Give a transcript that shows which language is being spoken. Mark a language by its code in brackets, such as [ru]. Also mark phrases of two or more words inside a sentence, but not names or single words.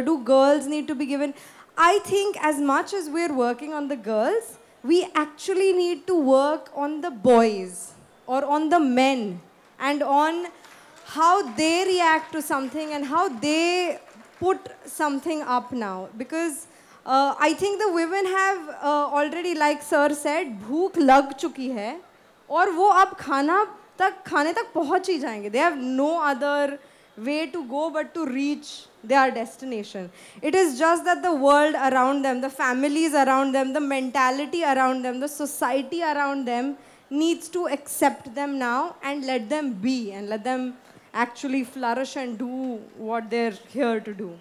[en] Do girls need to be given... I think as much as we're working on the girls, we actually need to work on the boys or on the men and on how they react to something and how they put something up now. Because I think the women have already, like sir said, [hi] भूख लग चुकी है और वो अब खाने तक पहुंच ही जाएंगे. [en] They have no other way to go but to reach their destination. It is just that the world around them, the families around them, the mentality around them, the society around them needs to accept them now and let them be and let them actually flourish and do what they're here to do.